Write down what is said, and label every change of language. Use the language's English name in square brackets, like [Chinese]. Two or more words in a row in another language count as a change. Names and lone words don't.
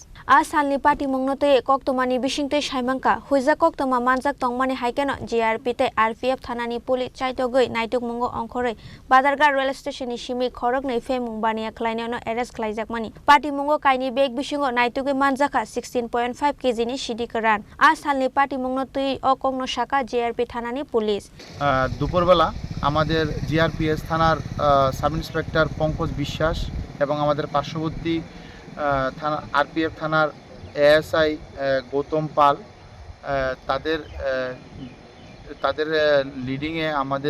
[Kok Borok] Asalni party mungnote koktumani bishingtei saimangka huiza koktuma manjak tongmani haikeno JRP te RPF thanani police chaitogui naituk mungo ongkhore Badarghat [English] rail station [Kok Borok] ni simi khorognei femung bania klaineno arrest klaijakmani party mungo kaini beg bishingo naitugui manjaka 16.5 kg ni CD karan আসালনি পার্টি মংনতুই অকংন শাখা জিআরপি থানানি পুলিশ [Bangla] দুপুরবেলা আমাদের জিআরপিএস থানার সাব ইন্সপেক্টর পঙ্কজ বিশ্বাস এবং আমাদের পার্শ্ববর্তী থানা আরপিএফ থানার এএসআই গৌতম পাল তাদের লিডিংয়ে আমাদের